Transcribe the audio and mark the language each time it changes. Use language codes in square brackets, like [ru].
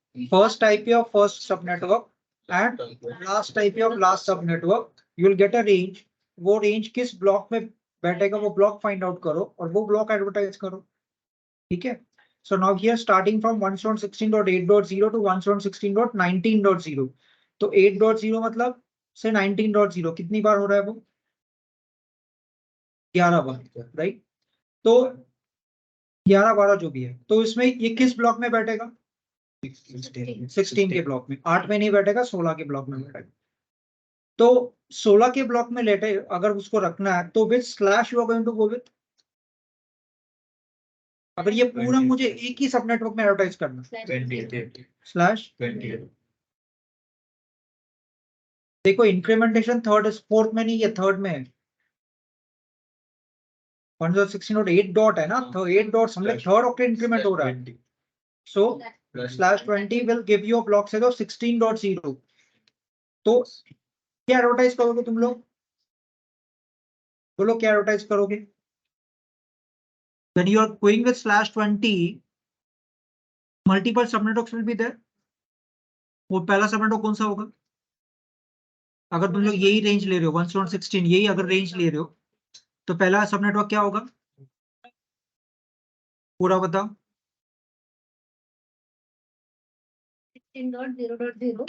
[en] First type of first subnetwork and last type of last subnetwork. You will get a range. [hi] वो range किस block में बैठेगा वो block find out करो और वो ब्लॉक एडवर्टाइज करो. ठीक है. [en] So now here starting from 116.8.0 to 116.19.0. [hi] तो 8.0 मतलब से 19.0 कितनी बार हो रहा है वो? 11 बार, राइट? तो 11 12 जो भी है, तो इसमें ये किस ब्लॉक में बैठेगा? 16 के ब्लॉक में. 8 में नहीं बैठेगा, 16 के ब्लॉक में बैठेगा. तो 16 के ब्लॉक में लेटे अगर उसको रखना है तो [en] Which slash you are going to go with? [hi] अगर ये पूरा मुझे एक ही सब नेटवर्क में एडवर्टाइज करना स्लैश 20. देखो इंक्रीमेंटेशन थर्ड फोर्थ में नहीं है, थर्ड में है. 116.8 डॉट है ना, तो 8 डॉट्स हम लोग थर्ड ऑक्टेट इंक्रीमेंट हो रहा है. [en] So slash 20 will give you a block size of 16.0. [hi] तो क्या एडवर्टाइज करोगे तुम लोग? बोलो क्या एडवर्टाइज करोगे? [en] When you are going with slash 20, multiple subnetworks will be there. [hi] वो पहला सबनेटवर्क कौन सा होगा? अगर तुम लोग यही रेंज ले रहे हो 116 यही अगर रेंज ले रहे हो तो पहला सबनेटवर्क क्या होगा? पूरा बताओ. 16.0.0